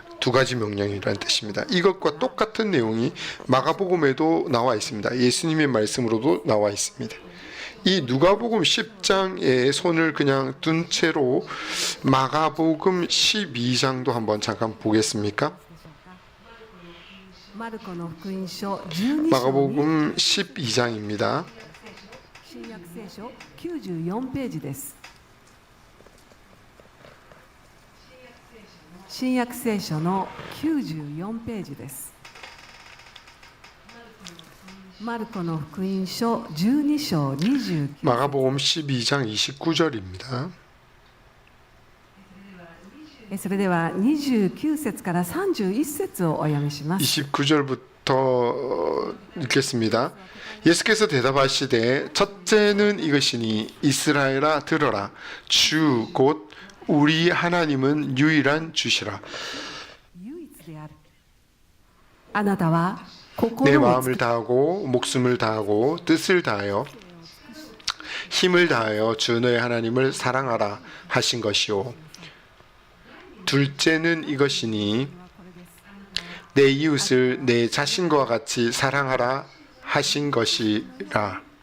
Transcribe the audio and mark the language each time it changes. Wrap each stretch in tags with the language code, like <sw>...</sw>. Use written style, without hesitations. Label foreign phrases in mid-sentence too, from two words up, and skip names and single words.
<ko>두 가지 명령이라는 뜻입니다. 이것과 똑같은 내용이 마가복음에도 나와 있습니다. 예수님의 말씀으로도 나와 있습니다. 이 누가복음 10장에 손을 그냥 둔 채로 마가복음 12장도 한번 잠깐 보겠습니까?</ko> <ja>マルコの福音書12章に</ja> <ko>마가복음 12장입니다.</ko> <ja>新約聖書94ページです。新約聖書の94ページです。マルコの福音書12章29</ja> <ko>마가복음 12장 29절입니다.</ko> <ja>それでは29節から31節をお読みします。</ja> <ko>29절부터 읽겠습니다. 예수께서 대답하시되 첫째는 이것이니 이스라엘아 들어라 주 곧 우리 하나님은 유일한 주시라.</ko> <ja>唯一である。あなたは</ja> <ko>내</ko> <ja>心を</ja> <ko>마음을 다하고 목숨을 다하고 뜻을 다하여 힘을 다하여 주 너의 하나님을 사랑하라 하신 것이요. 둘째는 이것이니 내 이웃을 내 자신과 같이 사랑하라 하신 것이라.</ko>